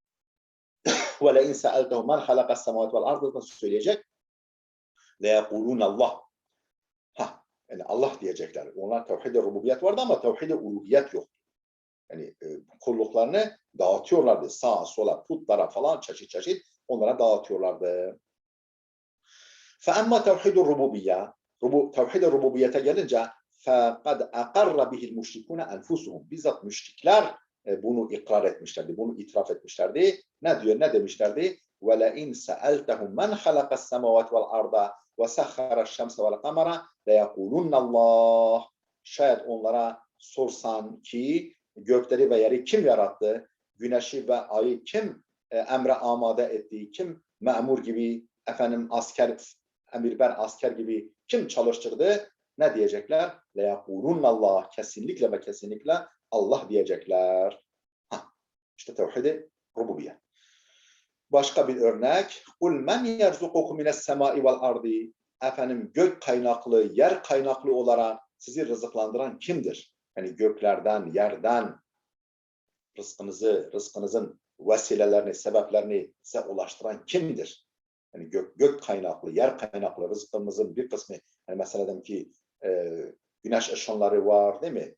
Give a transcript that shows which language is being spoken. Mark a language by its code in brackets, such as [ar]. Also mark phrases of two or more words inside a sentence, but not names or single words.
[ar] ولئن سألتهم من خلق السماوات والأرض söyleyecek. ليقولن الله. [tr] Yani Allah diyecekler. Onlar tevhid-i rububiyet vardı ama tevhid-i uluhiyet yoktu. Yani kulluklarını dağıtıyorlardı. Sağa sola, putlara falan çeşit onlara dağıtıyorlardı. [ar] فَاَمَّا تَوْحِدُ الرُّبُوبِيَّةِ [tr] Tevhid-i rububiyete gelince [ar] فَقَدْ اَقَرَّ بِهِ الْمُشْرِكُونَ أَنْفُسُهُمْ [tr] Bizzat müşrikler bunu ikrar etmişlerdi, bunu itiraf etmişlerdi. Ne diyor, ne demişlerdi? [ar] وَلَاِنْ سَأَلْتَهُمْ مَنْ خَلَقَ السَّمَوَاتِ وَالْاَرْضَ وَسَخَّرَ الشَّمْسَ وَالْقَمَرَ لَيَقُولُنَّ اللّٰهِ [tr] Şayet onlara sorsan ki gökleri ve yeri kim yarattı? Güneşi ve ayı kim emre amade etti? Kim memur gibi, efendim emirber asker gibi kim çalıştırdı? Ne diyecekler? [ar] لَيَقُولُنَّ اللّٰهِ [tr] Kesinlikle ve kesinlikle Allah diyecekler. İşte tevhid-i rububiyet. Başka bir örnek. [ar] قُلْ مَنْ يَرْزُقُكُمْ مِنَ السَّمَاءِ وَالْاَرْضِ [tr] Efendim gök kaynaklı, yer kaynaklı olarak sizi rızıklandıran kimdir? Yani göklerden, yerden rızkınızın vesilelerini, sebeplerini size ulaştıran kimdir? Yani gök kaynaklı, yer kaynaklı rızkımızın bir kısmı, yani mesela dedim ki güneş ışınları var, değil mi?